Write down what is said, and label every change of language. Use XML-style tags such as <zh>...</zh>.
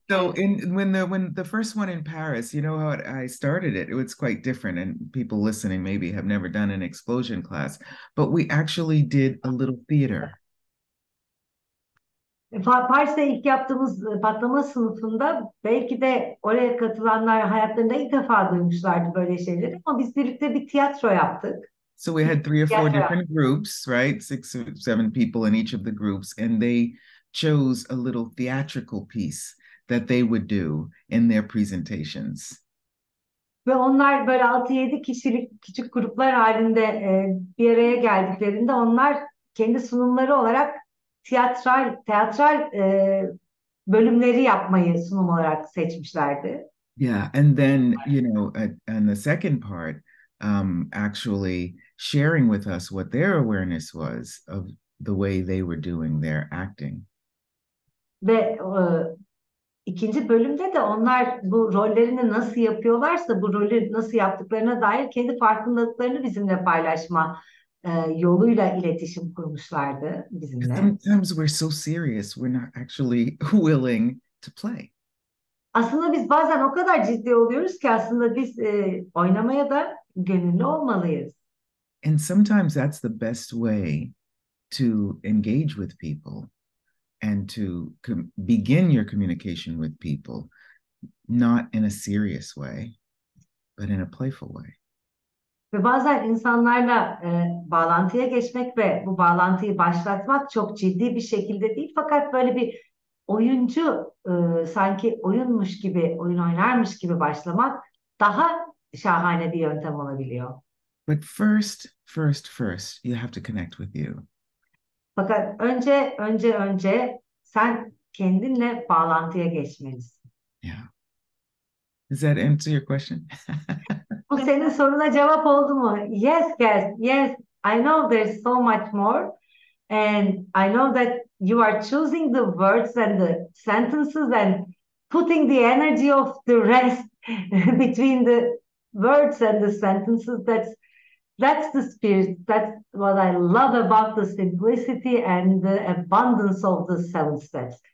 <en>So when the first one in Paris, how I started it, it was quite different, and people listening maybe have never done an explosion class, but we actually did a little theater.</en> <tr>Paris'te ilk yaptığımız patlama sınıfında belki de oraya katılanlar hayatlarında ilk defa duymuşlardı böyle şeyleri ama biz birlikte bir tiyatro yaptık.</tr> <en>So we had 3 or 4 different groups, right? 6 or 7 people in each of the groups, and they chose a little theatrical piece that they would do in their presentations.</en> <tr>Ve onlar böyle 6-7 kişilik küçük gruplar halinde bir araya geldiklerinde onlar kendi sunumları olarak tiyatral bölümleri yapmayı sunum olarak seçmişlerdi.</tr> <en>Yeah, and then, and the second part, actually sharing with us what their awareness was of the way they were doing their acting.</en> <tr>Ve ikinci bölümde de onlar bu rollerini nasıl yapıyorlarsa bu rolü nasıl yaptıklarına dair kendi farkındalıklarını bizimle paylaşma yoluyla iletişim kurmuşlardı bizimle.</tr> <en>Sometimes we're so serious, we're not actually willing to play.</en> <tr>Aslında biz bazen o kadar ciddi oluyoruz ki aslında biz oynamaya da gönüllü olmalıyız.</tr> <en>And sometimes that's the best way to engage with people and to begin your communication with people, not in a serious way, but in a playful way.</en> <tr>Ve bazen insanlarla bağlantıya geçmek ve bu bağlantıyı başlatmak çok ciddi bir şekilde değil fakat böyle bir oyuncu sanki oyunmuş gibi, oyun oynarmış gibi başlamak daha şahane bir yöntem olabiliyor.</tr> <en>But first, you have to connect with you.</en> <tr>Fakat önce sen kendinle bağlantıya geçmelisin.</tr> <en>Yeah. Does that answer your question?</en> <tr>Bu senin soruna cevap oldu mu?</tr> <en>Yes, Cass. Yes, I know there's so much more. And I know that you are choosing the words and the sentences and putting the energy of the rest between the words and the sentences. That's the spirit. That's what I love about the simplicity and the abundance of the 7 steps.</en>